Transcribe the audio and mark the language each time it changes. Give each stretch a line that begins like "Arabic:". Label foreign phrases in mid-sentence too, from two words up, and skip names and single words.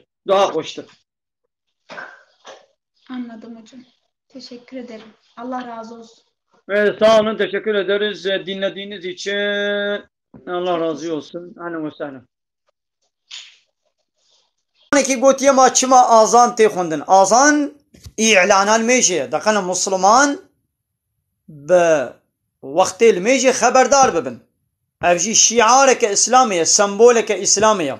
Turkish: Daha hoştur. Anladım hocam. Teşekkür ederim. Allah razı olsun. Sağ olun. Teşekkür ederiz. Dinlediğiniz için Allah razı olsun.
Arabic: أهلا وسهلا.
Kurdish: ki gotiye ma çima azan tê xwendin. Azan î'lanan mêjê diqene Müslüman bi wextê li mêjê xeberdar bibin. Ev jî şiareke İslamê ye, semboleke İslamê ye.